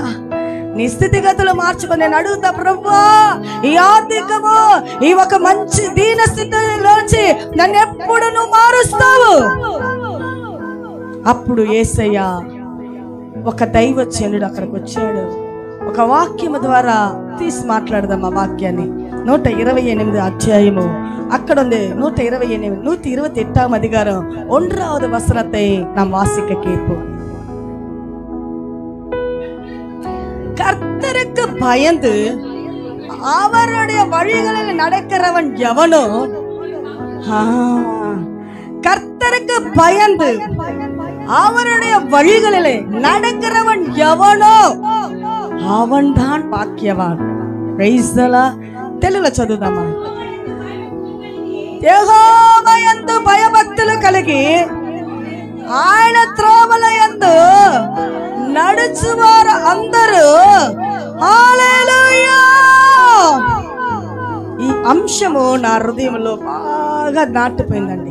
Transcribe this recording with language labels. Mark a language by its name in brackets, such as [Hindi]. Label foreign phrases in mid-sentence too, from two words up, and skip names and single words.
[Telugu] నీ స్థితిగతులు మార్చుకొని నేను అడుగుతా, ప్రభువా ఈ ఆర్థికము ఈ ఒక మంచి దీన స్థితిలోంచి నన్ను ఎప్పుడు నువ్వు మారుస్తావు. అప్పుడు యేసయ్య ఒక దైవజనుడు అక్కడికి వచ్చాడు. ఒక వాక్యము ద్వారా తీసి మాట్లాడదాం ఆ వాక్యాన్ని. 128 అధ్యాయము అక్కడ ఉంది. [Tamil] 128 128 அதிகாரம் 1வது வசனத்தை நாம் வாசிக்க கேட்போம். கர்த்தருக்கு பயந்து அவருடைய வழிகளில் நடக்கிறவன் எவனோ, கர்த்தருக்கு பயந்து அவருடைய வழிகளிலே நடக்கிறவன் எவனோ அவன் தான் பாக்கியவான். [English] Praise the Lord. [Telugu] తెలుగులో చదువుదామా? యెహోవా యందు భయభక్తులు కలిగి ఆయన త్రోవల యందు నడుచువారు అందరూ హల్లెలూయా. ఈ అంశము నా హృదయంలో బాగా నాటుపోయిందండి.